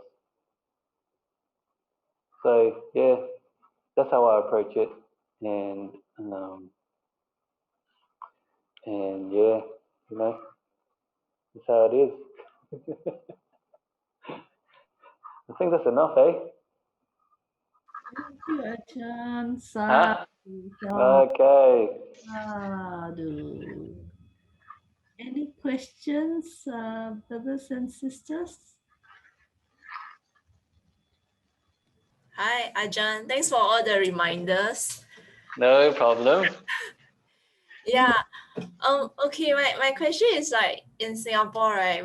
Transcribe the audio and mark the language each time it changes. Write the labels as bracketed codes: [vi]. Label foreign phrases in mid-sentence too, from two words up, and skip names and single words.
[en] So yeah, that's how I approach it. and yeah, that's how it is. I think that's enough, eh? Thank you, Ajahn. Huh? Sadhu, Okay. sadhu. Any questions, brothers and sisters? Hi, Ajahn. Thanks for all the reminders. No problem. Yeah. Okay, my question is like in Singapore, right?